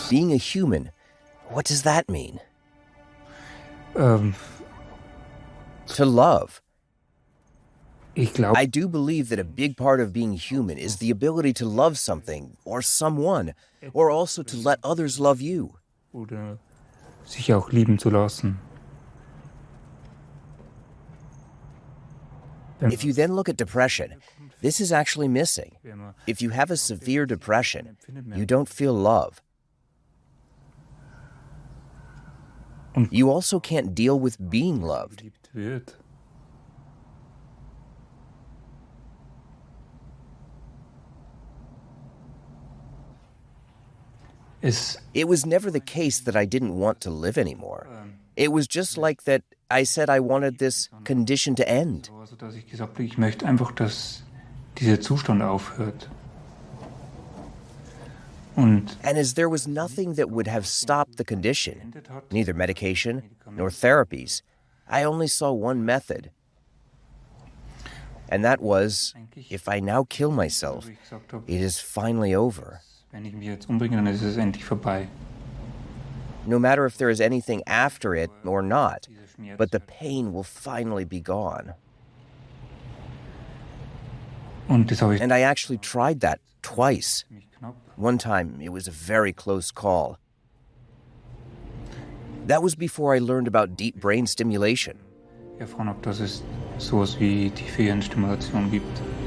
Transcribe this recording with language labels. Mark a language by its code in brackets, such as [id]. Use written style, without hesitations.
[en] Being a human, what does that mean? To love. [de] Ich glaube, [en] I do believe that a big part of being human is the ability to love something or someone, or also to let others love you. [de] oder sich auch lieben zu lassen. [en] If you then look at depression, this is actually missing. If you have a severe depression, you don't feel love. You also can't deal with being loved. [de] Geliebt wird. [en] It was never the case that I didn't want to live anymore. It was just like that I said I wanted this condition to end. [de] Also, dass ich gesagt habe, ich möchte einfach, dass dieser Zustand aufhört. Und [en] And as there was nothing that would have stopped the condition, neither medication nor therapies, I only saw one method. And that was, if I now kill myself, [de] ich gesagt habe, [en] it is finally over. [de] wenn ich mich jetzt umbringe, dann ist es endlich vorbei. [en] No matter if there is anything after it or not, but the pain will finally be gone. [de] Und das habe ich [en] And I actually tried that twice. [de] ziemlich knapp. [en] One time, it was a very close call. That was before I learned about deep brain stimulation. [de] Erfahren habe, dass es sowas wie tiefe Hirnstimulation gibt.